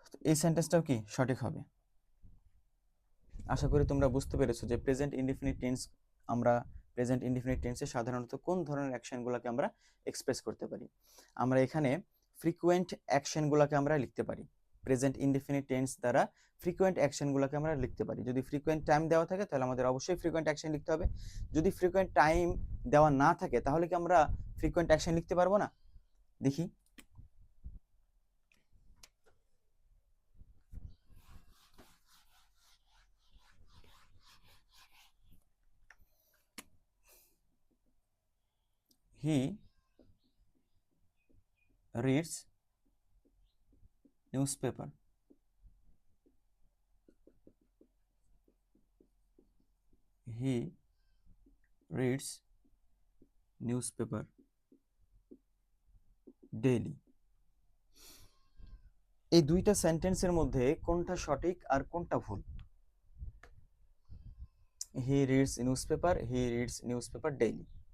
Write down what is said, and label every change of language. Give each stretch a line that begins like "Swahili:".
Bangla: এই সেন্টেন্সটাও কি সঠিক হবে। আশা করি তোমরা বুঝতে পেরেছো যে প্রেজেন্ট ইনডিফিনিট টেন্স, আমরা প্রেজেন্ট ইনডিফিনিট টেন্সে সাধারণত কোন ধরনের অ্যাকশনগুলোকে আমরা এক্সপ্রেস করতে পারি। আমরা এখানে ফ্রিকোয়েন্ট অ্যাকশনগুলোকে আমরা লিখতে পারি, প্রেজেন্ট ইনডিফিনিট টেন্স দ্বারা ফ্রিকোয়েন্ট অ্যাকশনগুলোকে আমরা লিখতে পারি। যদি ফ্রিকোয়েন্ট টাইম দেওয়া থাকে তাহলে আমাদের অবশ্যই ফ্রিকোয়েন্ট অ্যাকশন লিখতে হবে। যদি ফ্রিকোয়েন্ট টাইম দেওয়া না থাকে তাহলে কি আমরা ফ্রিকোয়েন্ট অ্যাকশন লিখতে পারবো না? দেখি,
English: He reads newspaper, he reads newspaper daily।
Bangla: এই দুইটা সেন্টেন্সের মধ্যে কোনটা সঠিক আর কোনটা ভুল?
English: he reads newspaper, he reads newspaper daily।